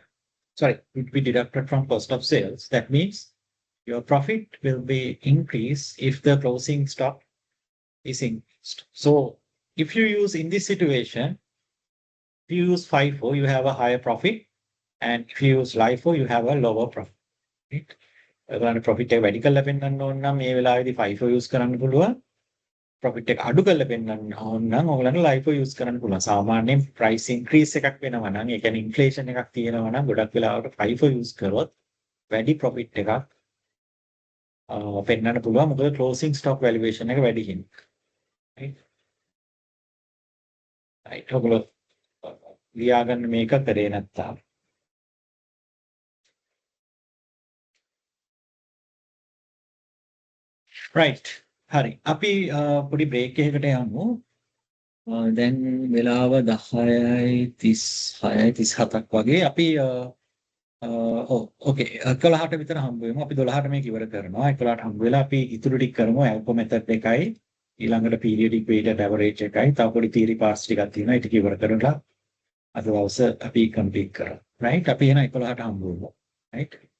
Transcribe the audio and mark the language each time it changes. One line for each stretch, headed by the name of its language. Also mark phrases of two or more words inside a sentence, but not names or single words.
English: Sorry, would be deducted from cost of sales. That means your profit will be increased if the closing stock is increased. So if you use in this situation, if you use FIFO, you have a higher profit. And if you use LIFO, you have a lower profit. Right?
Sinhala: ඔයගොල්ලන්ට profit එක වැඩි කරලා පෙන්නන්න ඕන නම් මේ වෙලාවේදී
English: FIFO use
Sinhala: කරන්න පුළුවන්. profit එක අඩු කරලා පෙන්නන්න ඕන නම් ඔයගොල්ලන්ට
English: LIFO use
Sinhala: කරන්න පුළුවන්. සාමාන්‍යයෙන්
English: price increase
Sinhala: එකක් වෙනවා නම්, ඒ කියන්නේ inflation එකක් තියෙනවා නම් ගොඩක් වෙලාවට
English: FIFO use
Sinhala: කරොත් වැඩි profit එකක් පෙන්වන්න පුළුවන්. මොකද
English: closing stock valuation
Sinhala: එක වැඩි හින්දා. right? right. ඔයගොල්ලෝ ලියාගන්න මේක කරේ නැත්තම්. right. හරි. අපි පොඩි break එකකට යමු. දැන් වෙලාව 10:36යි 37ක් වගේ. අපි ඕකේ 11ට විතර හම්බ වෙමු. අපි 12ට මේක ඉවර කරනවා. 11ට හම්බ වෙලා අපි ඉතුරු ටික කරමු. ඇල්කෝ මෙතඩ් එකයි ඊළඟට
English: periodic weighted average
Sinhala: එකයි. තව පොඩි
English: theory parts
Sinhala: ටිකක් තියෙනවා. ඒ ටික ඉවර කරලා අද දවස අපි complete කරමු. right? අපි එහෙනම් 11ට හම්බ වෙමු.
English: right?